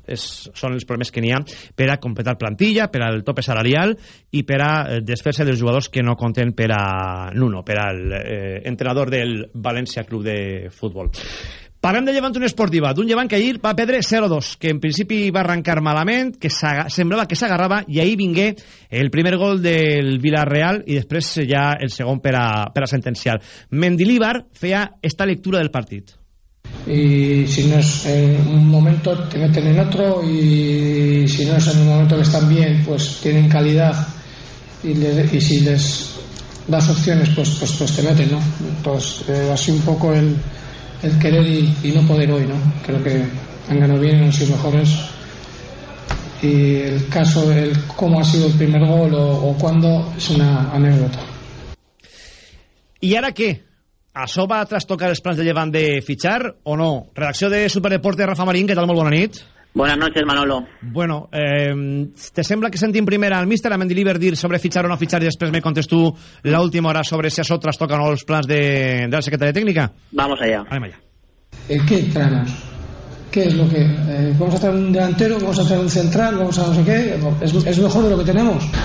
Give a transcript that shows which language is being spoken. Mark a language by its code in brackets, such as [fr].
[ca] Són els problemes que n'hi ha per a completar plantilla, per al tope salarial i per a desfer-se dels jugadors que no compten per a Nuno, per al entrenador del València Club de Futbol. Parlem de Llevant Esportiva, d'un Llevant que ahir va perdre 0-2, que en principi va arrencar malament, que semblava que s'agarrava, i ahir vingué el primer gol del Villarreal i després ja el segon per a sentenciar. Mendilibar feia esta lectura del partit. [es] Y si no es en un momento, te meten en otro, y si no es en un momento que están bien, pues tienen calidad, y si les das opciones, pues te meten, ¿no? Pues así un poco el querer y no poder hoy, ¿no? Creo que han ganado bien, han sido mejores, y el caso del cómo ha sido el primer gol o cuándo es una anécdota. ¿Y ahora qué? [ca] Això va trastocar els plans de Llevant de fitxar o no? Redacció de Superdeporte, Rafa Marín, què tal? Molt bona nit. [es] Buenas noches, Manolo. Bueno, [ca] ¿te sembla que sentim primer al míster, a Mendilibar, dir sobre fitxar o no fitxar, i després me contes tu l'última hora sobre si això trastoca o no els plans de la secretaria tècnica? [es] Vamos allá. [ca] Anem allà. [es] ¿En qué entramos? ¿Qué es lo que...? ¿Vamos a traer un delantero? ¿Vamos a traer un central? ¿Vamos a no sé qué? ¿Es mejor de lo que tenemos?